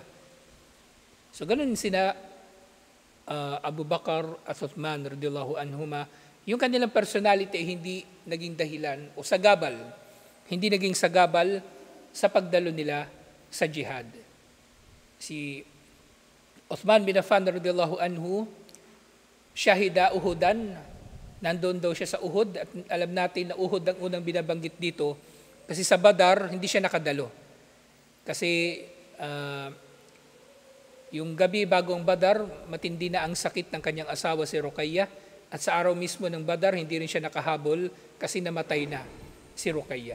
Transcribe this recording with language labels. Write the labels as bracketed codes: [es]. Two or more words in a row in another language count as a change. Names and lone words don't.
[tl] So ganun sina Abu Bakar at Uthman [ar] رضي الله عنهما. [tl] Yung kanilang personality ay hindi naging dahilan o sagabal. Hindi naging sagabal sa pagdalo nila sa jihad. Si Uthman bin Affan [ar] رضي الله عنه, شهد أحدا, [tl] nandoon daw siya sa Uhud at alam natin na Uhud ang unang binabanggit dito kasi sa Badar hindi siya nakadalo. Kasi yung gabi bago ang Badar, matindi na ang sakit ng kanyang asawa si Ruqayyah at sa araw mismo ng Badar hindi rin siya nakahabol kasi namatay na si Ruqayyah.